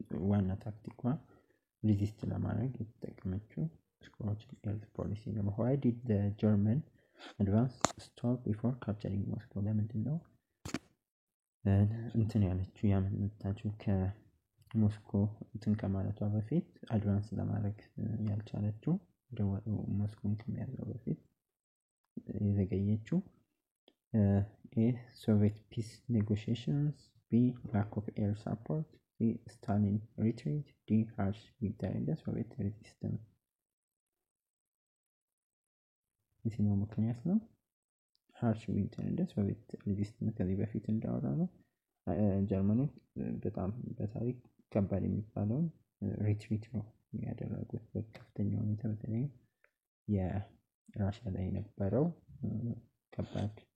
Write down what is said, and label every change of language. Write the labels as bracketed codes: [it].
[am] ዋና ታክቲኳ ሪዚስት ለማድረግ የተጠቀመችው ስኮርችድ ኤርዝ ፖሊሲ ነው። [en] why did the German advance stop before capturing Moscow? [am] ለምንድን ነው እንትን ያለችው ያመነታችው ከሞስኮ እንትን ከማለቷ በፊት አድቫንስ ለማድረግ ያልቻለችው ሞስኮን ከመያዟ በፊት የዘገየችው? [en] A. Soviet peace negotiations, B. lack of air support, C. Stalin retreat, D. harsh winter in the Soviet resistance. [am] የትኛው ምክንያት ነው? [en] harsh winter in the Soviet resistance [am] ከዚህ በፊት እንዳወራ ነው ጀርመኖች በጣም በታሪክ ከባድ የሚባለውን ሪትሪት ነው ያደረጉት በከፍተኛ ሁኔታ። በተለይ የራሽያ ላይ የነበረው ከባድ